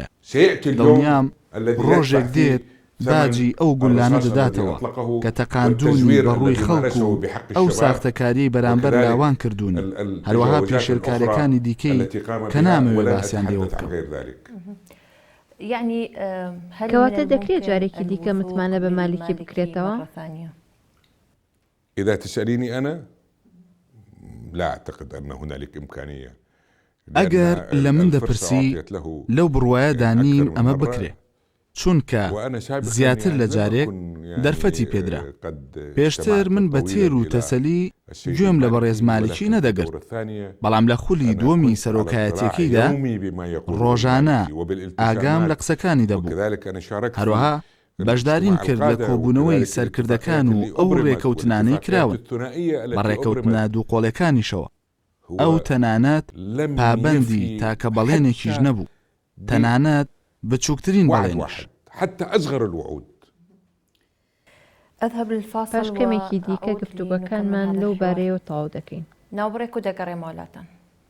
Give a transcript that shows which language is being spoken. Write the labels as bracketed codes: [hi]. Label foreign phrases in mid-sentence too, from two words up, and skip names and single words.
[ckb] دڵنیام ڕۆژێک دێت باجی ئەو گولانە دەداتەوە کە تەقاندوونی بەڕووی خەڵک و ئەو ساختەکاری بەرامبەر لاوان کردوون. هەروەها پێشێلکاریەکانی دیکەی کە نامەوێت باسییان لێوە بکەم. کەواتە دەکرێت جارێکی دیکە متمانە بە مالکی بکرێتەوە؟ [ar] إذا تسأليني أنا لا أعتقد أن هنالك إمكانية. [ckb] ئەگەر لە من دەپرسی لەو بڕوایەدا نیم ئەمە بکرێ. چونکە زیاتر لە جارێک دەرفەتی پێدرا. پێشتر من بە تێر و تەسەلی گوێم لە بەڕێز مالکی نەدەگرت. بەڵام لە خولی دووەمی سەرۆکایەتیەکەیدا ڕۆژانە ئاگام لە قسەکانی دەبوو. هەروەها بەشداریم کرد لە کۆبوونەوەی سەرکردەکان و ئەو ڕێکەوتنانەی کراون بە ڕێکەوتنە دووقۆڵەکانیشەوە. ئەو تەنانەت پابەندی تاکە بەڵێنێکیش نەبوو. تەنانەت بچووکترین بەڵێنش. [ar] حتى أصغر الوعود. [ckb] پاش کەمێکی دیکە گفتوگەکانمان لەو بارەیەوە تەواو دەکەین. ناوبڕێک و دەگەڕێمەوەلاتان.